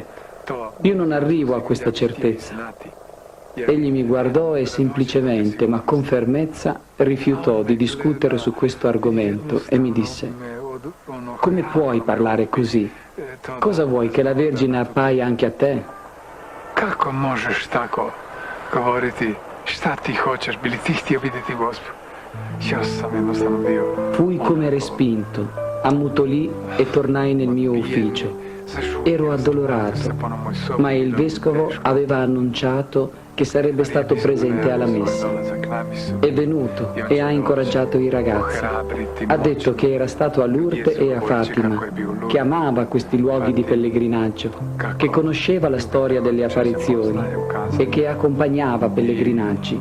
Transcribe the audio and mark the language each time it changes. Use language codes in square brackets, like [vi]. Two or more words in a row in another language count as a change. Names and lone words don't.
[it] Io non arrivo a questa certezza. Egli mi guardò e semplicemente, ma con fermezza, rifiutò di discutere su questo argomento e mi disse: come puoi parlare così? Cosa vuoi, che la Vergine appaia anche a te? [hr] Kako možeš tako govoriti šta ti hoćeš, bili ti htio vidjeti Gospu? Io sam jednostavno bio... [it] Fui come respinto, ammutolì e tornai nel mio ufficio. Ero addolorato, ma il vescovo aveva annunciato che sarebbe stato presente alla messa. È venuto e ha incoraggiato i ragazzi. Ha detto che era stato a Lourdes e a Fatima, che amava questi luoghi di pellegrinaggio, che conosceva la storia delle apparizioni e che accompagnava pellegrinaggi.